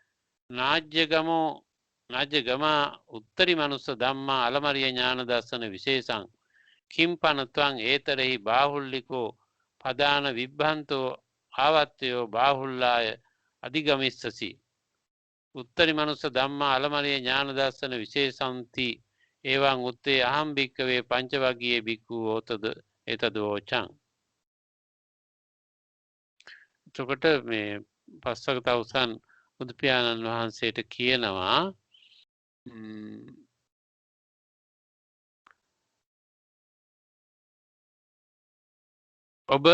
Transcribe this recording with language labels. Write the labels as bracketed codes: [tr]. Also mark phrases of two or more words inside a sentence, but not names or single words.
[pi] නාජ්‍යගමා උත්තරි මනුස්ස ධම්මා අලමරිය ඥාන දස්සන විශේෂං කිම්පනත්වං ඒතරෙහි බාහුල්ලිකෝ පදාන විබ්බන්තෝ ආවත්තයෝ බාහුල්ලාය අධිගමිස්සසි උත්තරි මනුස්ස ධම්මා අලමරිය ඥාන දස්සන විශේෂන්ති ඒවං උත්තේ අහම් භික්කවේ පංචවග්ගයේ භික්ඛු හෝතද එතද වෝචං. [si] එතකොට මේ පස්වග තවුසන් බුදු පියාණන් වහන්සේට කියනවා ඔබ